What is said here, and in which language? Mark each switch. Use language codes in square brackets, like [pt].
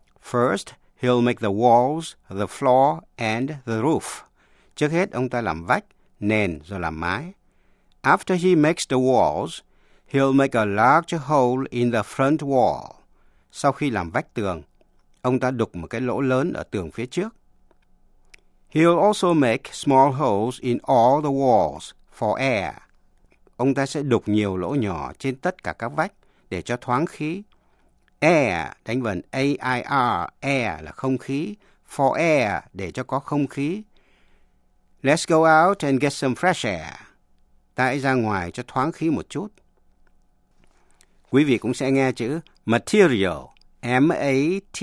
[en] First, he'll make the walls, the floor, and the roof. [vi] Trước hết, ông ta làm vách, nền, rồi làm mái. [en] After he makes the walls, he'll make a large hole in the front wall. [vi] Sau khi làm vách tường, ông ta đục một cái lỗ lớn ở tường phía trước. [en] He'll also make small holes in all the walls for air. [vi] Ông ta sẽ đục nhiều lỗ nhỏ trên tất cả các vách để cho thoáng khí. Air, đánh vần A-I-R, air là không khí. [en] For air, [vi] để cho có không khí. [en] Let's go out and get some fresh air. [vi] Ta hãy ra ngoài cho thoáng khí một chút. Quý vị cũng sẽ nghe chữ [en] material, M-A-T-E-R-I-A-L.